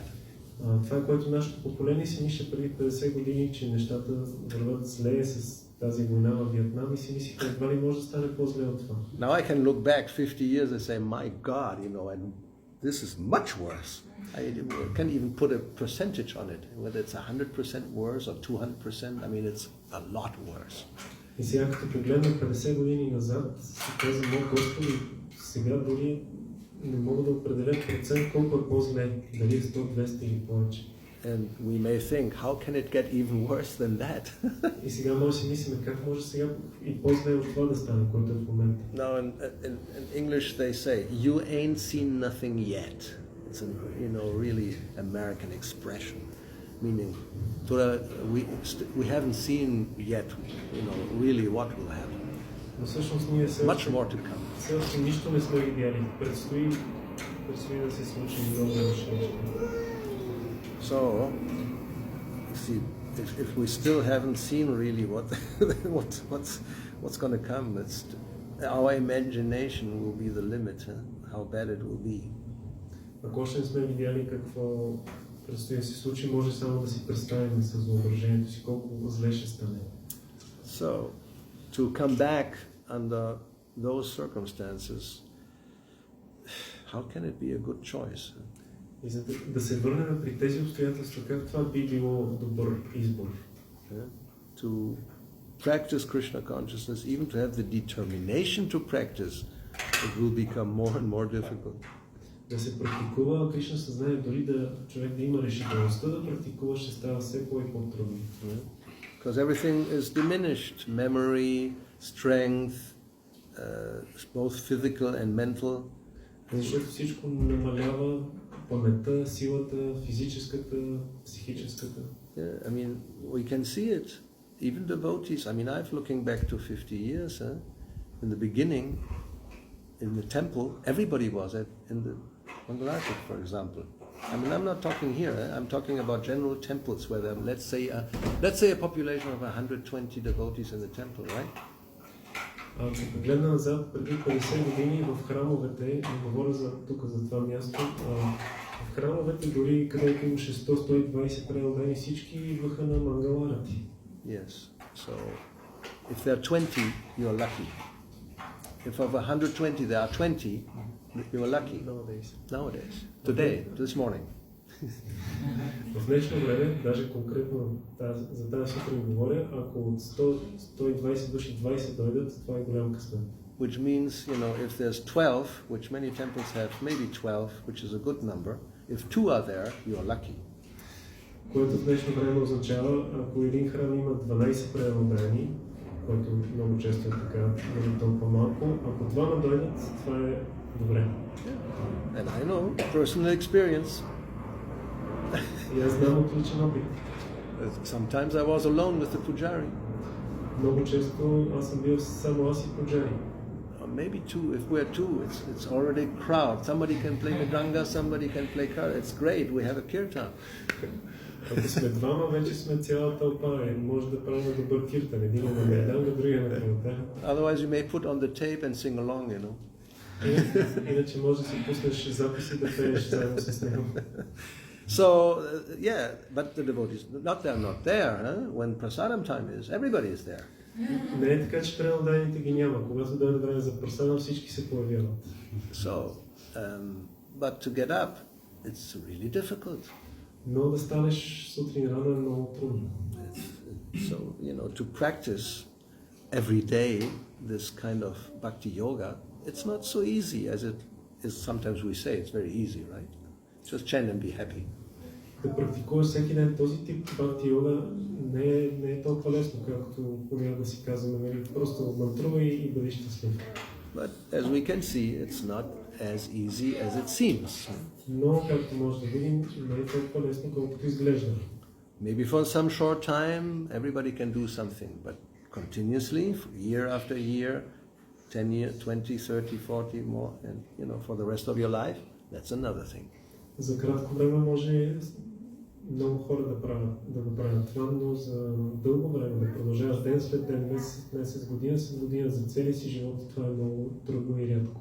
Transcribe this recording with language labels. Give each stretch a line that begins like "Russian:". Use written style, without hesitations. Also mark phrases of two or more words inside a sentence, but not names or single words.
Bulgarian: Това, което нашето поколение си мисли преди 50 години, че нещата върват зле с тази война в Виетнам, и си мислихме, едва ли може да стане по-зле от това.
English: Now I can look back 50 years and say, my God, and this is much worse. I can't even put a percentage on it, whether it's 100% worse or 200%. I mean, it's a lot worse.
Bulgarian: И сега, като погледна 50 години назад, си казвам, Господи, сега дори не мога да определя процент колко е по-зле, дали е 100, 200 или повече.
English: And we may think, how can it get even worse than that?
Bulgarian: И сега може да си мислим, как може сега и по-зле от това да стане, което е в момента.
English: Now in English they say, you ain't seen nothing yet. It's a really American expression, meaning we haven't seen yet, really what will happen.
Bulgarian: Но всъщност ние
English: Much more to come.
Bulgarian: Все още нищо не сме видяли. Предстои да се случи много неща.
English: So, see, if we still haven't seen really what's going to come, our imagination will be the limit, how bad it will be.
Bulgarian: Ако още не сме видяли какво предстои да се случи, може само да си представим с въображението си колко зле ще стане.
English: So, to come back under those circumstances, how can it be a good choice?
Bulgarian: И за да се върнем при тези обстоятелства, как това би било добър избор?
English: To practice Krishna consciousness, even to have the determination to practice, it will become more and more difficult.
Bulgarian: Да се практикува Кришна съзнание, дори човек да има решителността да практикува, ще става все по- и по-трудно.
English: Because everything is diminished, memory, strength, both physical and mental.
Bulgarian: Защото всичко намалява, паметта, силата, физическата, психическата.
English: I mean, we can see it. Even devotees. I mean, I've looking back to 50 years. In the beginning, in the temple, everybody was in the Mangalartik, for example. I mean, I'm not talking here. I'm talking about general temples where there, let's say a population of 120 devotees in the temple, right?
Bulgarian: Ако погледна назад, преди 50 години в храмовете, не говоря тук за това място, в храмовете дори където имаше 100-120 преодани, всички идваха на мангаларати.
English: Yes. So, if there are 20, you are lucky. If of 120 there are 20, you are lucky. Nowadays. Today, this morning.
Bulgarian: В днешно време, даже конкретно за тази сутрин говоря, ако от 100-120 души 20 дойдат, това е голям късмет.
English: Which means, if there's 12, which many temples have, maybe 12, which is a good number, if 2 are there, you are lucky.
Bulgarian: Което в днешно време означава, ако един храм има 12 преданобрани, което много често е така, дори толкова малко, ако 2 дойдат, това е добре.
English: And I know, personal experience.
Bulgarian: И аз знам от личен опит.
English: Sometimes I was alone with the pujari.
Bulgarian: Много често аз съм бил само аз и пуджари.
English: Maybe 2, if we're 2, it's already crowd. Somebody can play Mridanga, somebody can play Kar. It's great, we have a kirtan.
Bulgarian: Ако сме двама, вече сме цяла тълпа. Може да правим добър киртан. Един на Мриданга, другия на Киртан.
English: Otherwise you may put on the tape and sing along,
Bulgarian: Иначе може да си пуснеш записи да пееш заедно с него.
English: So, but the devotees, they're not there. When prasadam time is, everybody is there.
Bulgarian: Не е така, че преданодайните ги няма. Когато дойде време за прасадам, всички се появяват.
English: So, but to get up, it's really difficult.
Bulgarian: Но да станеш сутрин рано е много трудно.
English: So, to practice every day this kind of bhakti yoga, it's not so easy as it is sometimes we say. It's very easy, right? Just chant and be happy.
Bulgarian: Да практикуваш всеки ден този тип бхакти йога не е толкова лесно, както понякога си казваме, просто мантрувай и бъди щастлив.
English: But as we can see, it's not as easy as it seems.
Bulgarian: Но, както може да видим, не е толкова лесно, колкото изглежда.
English: Maybe for some short time, everybody can do something, but continuously, year after year, 10 years, 20, 30, 40 more, and for the rest of your life, that's another thing.
Bulgarian: За кратко време може много хора да го правят това, но за дълго време да продължаваш ден след ден, месец, година след година, за целия си живот, това е много трудно и рядко.